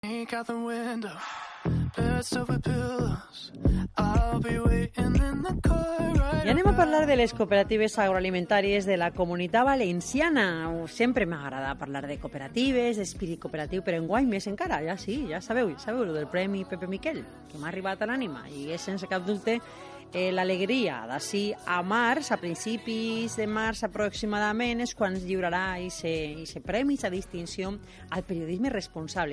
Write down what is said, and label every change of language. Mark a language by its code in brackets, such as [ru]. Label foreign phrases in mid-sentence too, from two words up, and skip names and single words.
[en] Out the window, beds over pillows. I'll be waiting in the car right. [ca] I anem a parlar de les cooperatives agroalimentàries de la Comunitat Valenciana. Sempre m'agrada parlar de cooperatives, d'espírit cooperatiu, però enguany més encara, ja sabeu el del Premi Pepe Miquel, que m'ha arribat a l'ànima, i és sense cap dubte l'alegria d'ací a març, a principis de març aproximadament, és quan es lliurarà aquest premi, aquesta distinció al periodisme responsable.